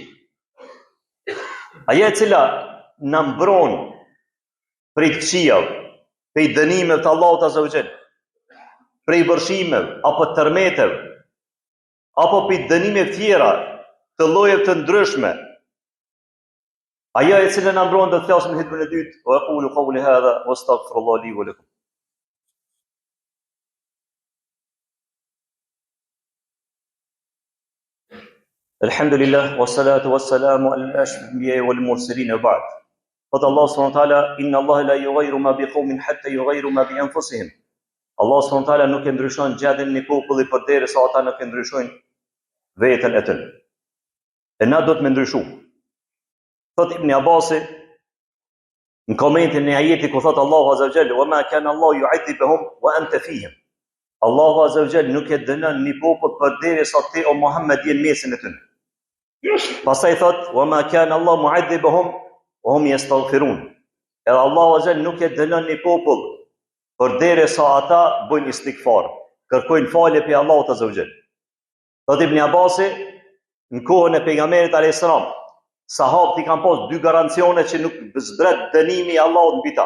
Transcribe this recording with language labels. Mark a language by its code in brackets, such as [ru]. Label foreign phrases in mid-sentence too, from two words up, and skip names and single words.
[sq] Ajo e cila na mbron prej të këqijave, prej dënimeve të Allahut [ar] عز وجل, [sq] prej vërshimeve apo tërmeteve, apo prej dënimeve tjera të llojeve të ndryshme. Ajo e cila na mbron do të flasim në hutbën e dytë, [ar] وأقول قولي هذا وأستغفر الله لي ولكم. الحمد لله والصلاة والسلام على الأنبياء والمرسلين وبعد. قال الله سبحانه وتعالى إن الله لا يغير ما بقوم حتى يغيروا ما بأنفسهم. الله سبحانه وتعالى [sq] nuk e ndryshon gjendjen e popullit përderisa ata nuk e ndryshojnë veten e tyre. E na do të më ndryshu. Thot Ibn Abbasi në komentin e ajetit ku thot Allahu [ar] عز وجل, "وما كان الله يعذبهم وأنت فيهم." [sq] Allahu [ar] عز وجل [sq] nuk e dënon një popull përderisa ti o Muhammed je në mesin e tyre. Pastaj thot, [ar] "وما كان الله معذبهم وهم يستغفرون." [sq] Edhe Allahu [ar] عز وجل [sq] nuk e dënon një popull përderisa ata bëjnë istighfar, kërkojnë falje pe Allahut [ar] عز وجل. [sq] Thot Ibn Abbasi, në kohën e pejgamberit [ar] عليه السلام, [sq] sahabët i kanë pas dy garancione që nuk zbret dënimi i Allahut mbi ta.